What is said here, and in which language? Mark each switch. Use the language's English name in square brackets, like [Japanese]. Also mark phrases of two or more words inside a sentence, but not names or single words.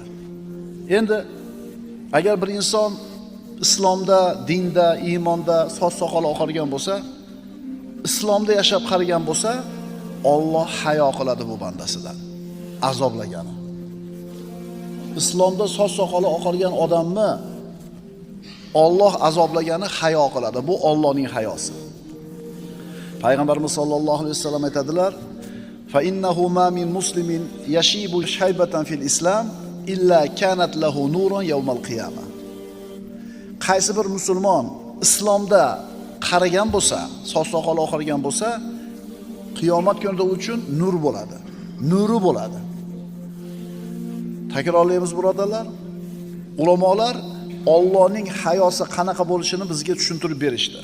[Uzbek] Endi agar bir inson islomda, dinda, iymonda soch soqoli oqargan bo'lsa, islomda yashab qarigan bo'lsa, Alloh hayo qiladi bu bandasidan, azoblagani. Islomda soch soqoli oqargan odamni Alloh azoblagani hayo qiladi. Bu Allohning hayosi. Payg'ambarimiz [Arabic] صلى الله عليه وسلم [Uzbek] aytadilar: [Arabic] "فإنه ما من مسلم يشيب شيبة في الإسلام إلا كانت له نور يوم القيامة." [Uzbek] Qaysi bir musulmon islomda qarigan bo'lsa, soch soqoli oqargan bo'lsa, qiyomat kunida uchun nur bo'ladi, nuri bo'ladi. Takrorlaymiz birodarlar. Ulamolar Allohning hayosi qanaqa bo'lishini bizga tushuntirib berishdi.